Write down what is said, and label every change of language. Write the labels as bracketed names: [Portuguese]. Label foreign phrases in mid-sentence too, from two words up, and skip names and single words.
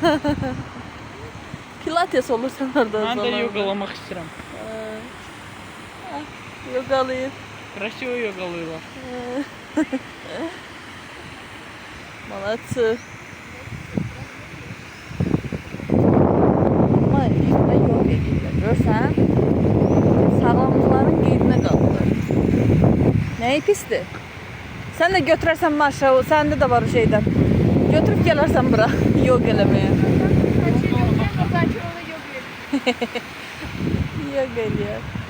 [Turkish] Pilates olursan orada Ben [Azerbaijani] uzananda. [Turkish] de yogalamak istedim. [Azerbaijani] Yogalayır. [Turkish] Красиво yogalıyorlar. [Russian] Молодцы. [Azerbaijani] Ama işte yoga edirlər. Görsən? Sağlamlıqların qeydinə qalırlar. Nəyi pisdir? Sən də götürərsən marşa, səndə də var o şeydən. Götürüb gələrsən bura yoga eləməyə. Yoga eləyər.